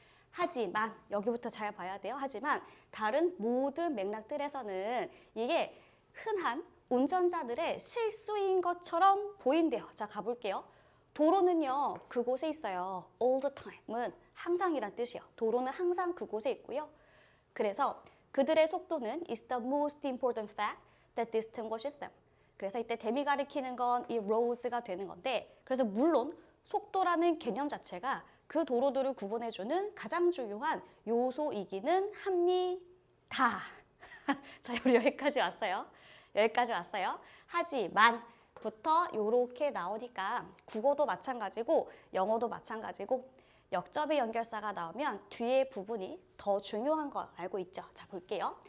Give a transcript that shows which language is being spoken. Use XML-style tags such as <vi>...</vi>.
<ko>하지만 여기부터 잘 봐야 돼요. 하지만 다른 모든 맥락들에서는 이게 흔한 운전자들의 실수인 것처럼 보인대요. 자, 가볼게요. 도로는요, 그곳에 있어요. all the time은 항상이란 뜻이에요. 도로는 항상 그곳에 있고요. 그래서 그들의 속도는</ko> <en>is the most important fact that distinguishes them.</en> <ko>그래서 이때 댐이 가리키는 건 이 roads가 되는 건데, 그래서 물론 속도라는 개념 자체가 그 도로들을 구분해주는 가장 중요한 요소이기는 합니다. 자, 우리 여기까지 왔어요. 여기까지 왔어요. 하지만부터 이렇게 나오니까 국어도 마찬가지고 영어도 마찬가지고 역접의 연결사가 나오면 뒤에 부분이 더 중요한 거 알고 있죠? 자, 볼게요.</ko>